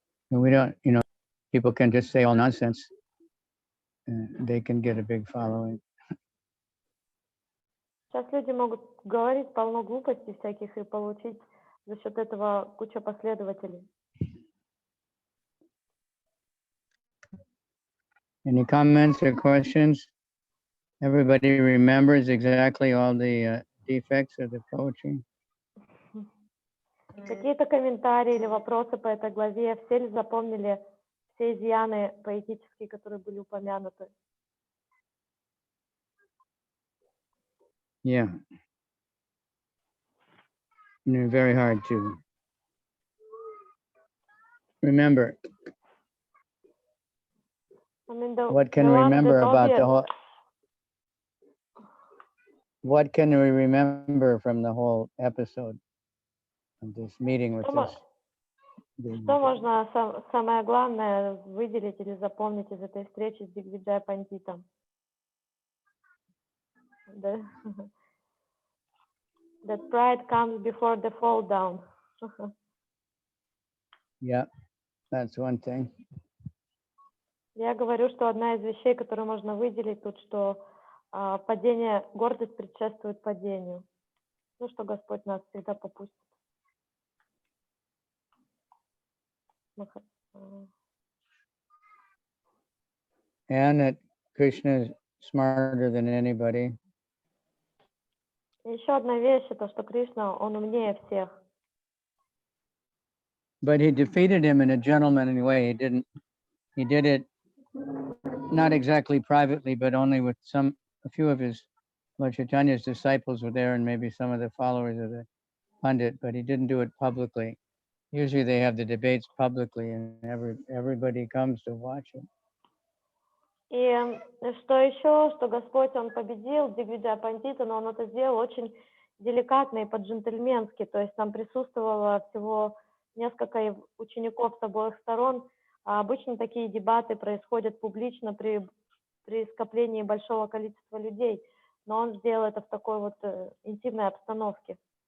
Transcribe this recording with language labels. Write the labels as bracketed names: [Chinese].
[English] We don't, people can just say all nonsense. They can get a big following. [Russian] Сейчас люди могут говорить полно глупостей всяких и получить за счет этого кучу последователей. [English] Any comments or questions? Everybody remembers exactly all the defects of the poetry? [Russian] Какие-то комментарии или вопросы по этой главе? Все ли запомнили все изъяны поэтические, которые были упомянуты? [English] Yeah. And very hard to remember. What can we remember about the whole? What can we remember from the whole episode of this meeting with this? [Russian] Что можно самое главное выделить или запомнить из этой встречи с Дигвиджай Пандитом? [English] That pride comes before the fall down. Yeah, that's one thing. [Russian] Я говорю, что одна из вещей, которую можно выделить тут, что падение, гордость предшествует падению. Ну, что Господь нас всегда попустит. [English] And that Krishna is smarter than anybody. [Russian] Еще одна вещь, это что Кришна, он умнее всех. [English] But he defeated him in a gentlemanly way. He did it not exactly privately, but only with a few of his Lord Chaitanya's disciples were there and maybe some of the followers of the Pandit, but he didn't do it publicly. Usually they have the debates publicly and everybody comes to watch it. [Russian] И что еще, что Господь, он победил Дигвиджая Пандита, но он это сделал очень деликатно и по-джентльменски, то есть там присутствовало всего несколько учеников с обоих сторон, а обычно такие дебаты происходят публично при скоплении большого количества людей, но он сделал это в такой вот интимной обстановке.